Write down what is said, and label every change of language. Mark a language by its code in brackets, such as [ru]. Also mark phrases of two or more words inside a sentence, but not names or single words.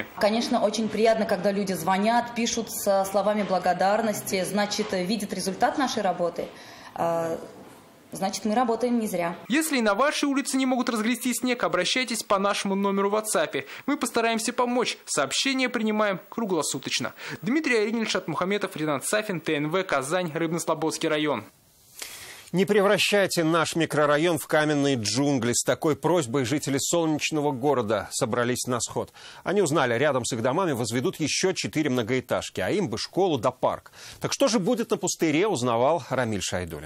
[ru] Конечно, очень приятно, когда люди звонят, пишут со словами благодарности, значит, видят результат нашей работы. Значит, мы работаем не зря. Если и на вашей улице не могут разгрести снег, обращайтесь по нашему номеру в WhatsApp. Мы постараемся помочь. Сообщения принимаем круглосуточно. Дмитрий Аринин, Ильшат Мухаметов, Ринат Сафин, ТНВ, Казань, Рыбно-Слободский район. Не превращайте наш микрорайон в каменные джунгли. С такой просьбой жители солнечного города собрались на сход. Они узнали, рядом с их домами возведут еще 4 многоэтажки, а им бы школу да парк. Так что же будет на пустыре, узнавал Рамиль Шайдулин.